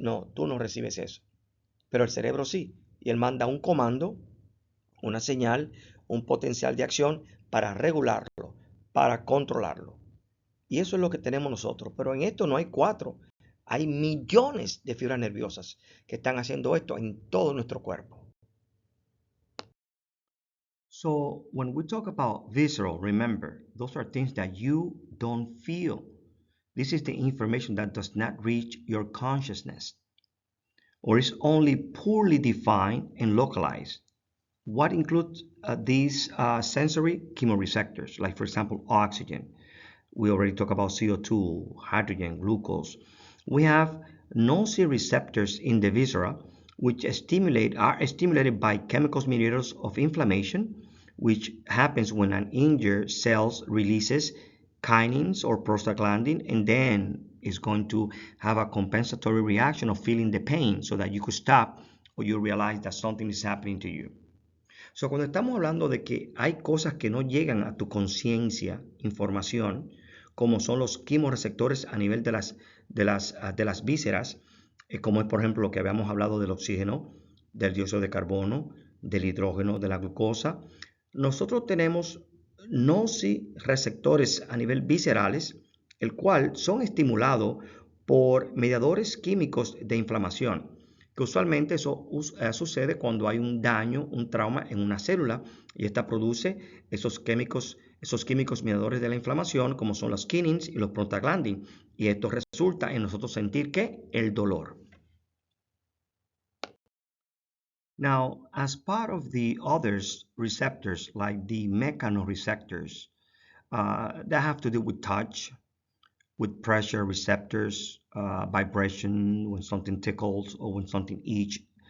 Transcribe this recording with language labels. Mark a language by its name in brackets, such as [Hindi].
[Spanish] No, tú no recibes eso. Pero el cerebro sí, y él manda un comando, una señal, un potencial de acción para regularlo, para controlarlo. Y eso es lo que tenemos nosotros. Pero en esto no hay 4, hay millones de fibras nerviosas que están haciendo esto en todo nuestro cuerpo. [English] So when we talk about visceral, remember, those are things that you don't feel. This is the information that does not reach your consciousness or is only poorly defined and localized. What includes these sensory chemoreceptors, like for example, oxygen. We already talked about CO2, hydrogen, glucose. We have nociceptors in the viscera, which are stimulated by chemical mediators of inflammation, which happens when an injured cell releases kinins or prostaglandin, and then is going to have a compensatory reaction of feeling the pain so that you could stop or you realize that something is happening to you. [Spanish] So, cuando estamos hablando de que hay cosas que no llegan a tu conciencia, información, como son los quimioreceptores a nivel de las vísceras, como es por ejemplo lo que habíamos hablado del oxígeno, del dióxido de carbono, del hidrógeno, de la glucosa. Nosotros tenemos nociceptores a nivel viscerales, el cual son estimulados por mediadores químicos de inflamación, que usualmente eso sucede cuando hay un daño, un trauma en una célula, y esta produce esos químicos mediadores de la inflamación, como son los kinins y los prostaglandin, y esto resulta en nosotros sentir ¿qué? El dolor. [English] Now, as part of the other receptors, like the mechanoreceptors, that have to do with touch, with pressure receptors, vibration, when something tickles or when something itches.